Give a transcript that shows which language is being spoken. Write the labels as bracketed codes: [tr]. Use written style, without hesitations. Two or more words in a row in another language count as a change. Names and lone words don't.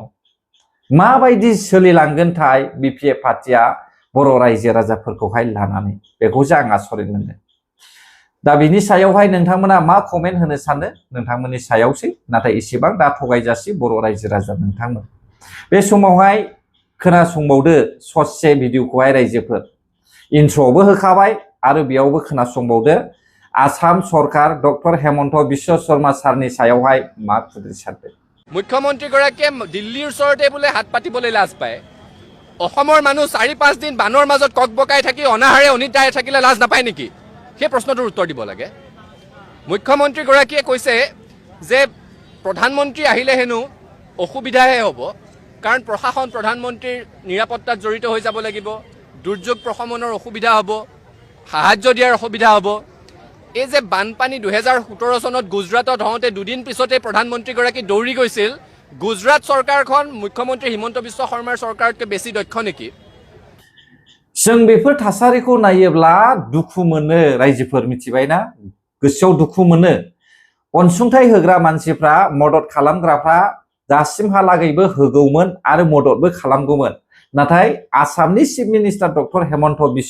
[brx] माबायदि सोलिलांगोनथाय बिपिएफ पार्टिया बर' रायजो राजाफोरखौहाय लानानै बेखौसो आं आसरित मोनदों दा बिनि सायावहाय नोंथांमोना मा कमेन्ट होनो सानो नोंथांमोननि सायावसै नाथाय एसेबां दा थगायजासि बर' रायजो राजा नोंथांमोन बे समावहाय खोनासंबावदो ससे भिडिअखौहाय रायजोफोर इन्ट्र'बो होखाबाय आरो बेयावबो खोनासंबावदो आसाम सरकार डक्टर हेमन्त बिश्व शर्मा सारनि सायावहाय मा खुद्रि सारदों [as] मुख्यमन्त्रीगराकीয়ে दिल्लीৰ ওচৰতে বোলে হাত পাতিবলৈ লাজ পায় অসমৰ মানুহ 4-5 দিন বানৰ মাজত ককবকাই থাকি অনাহাৰে অনিতাৰে থাকিলে লাজ নাপায় নেকি সেই প্ৰশ্নটোৰ উত্তৰ দিব লাগে মুখ্যমন্ত্ৰীগৰাকীয়ে কৈছে যে প্ৰধানমন্ত্ৰী আহিলে হেনো অসুবিধাহে হ'ব কাৰণ প্ৰশাসন প্ৰধানমন্ত্ৰীৰ নিৰাপত্তাত জড়িত হৈ যাব লাগিব দুৰ্যোগ প্ৰশমনৰ অসুবিধা হ'ব সাহায্য দিয়াৰ অসুবিধা হ'ব এই যে বানপানী 2017 চনত গুজৰাটত হওঁতে দুদিন পিছতে প্ৰধানমন্ত্ৰীগৰাকী দৌৰি গৈছিল গুজৰাট চৰকাৰখন মুখ্যমন্ত্ৰী হিমন্ত বিশ্ব শৰ্মাৰ চৰকাৰতকৈ বেছি দক্ষ নেকি [brx] जों बेफोर थासारिखौ नायोब्ला दुखु मोनो रायजोफोर मिथिबायना गोसोआव दुखु मोनो अनसुंथाइ होग्रा मानसिफ्रा मदद खालामग्राफ्रा दासिमहालागैबो होगौमोन आरो मददबो खालामगौमोन नाथाय आसामनि [en] chief minister [brx] डक्टर हेमन्त बिश्व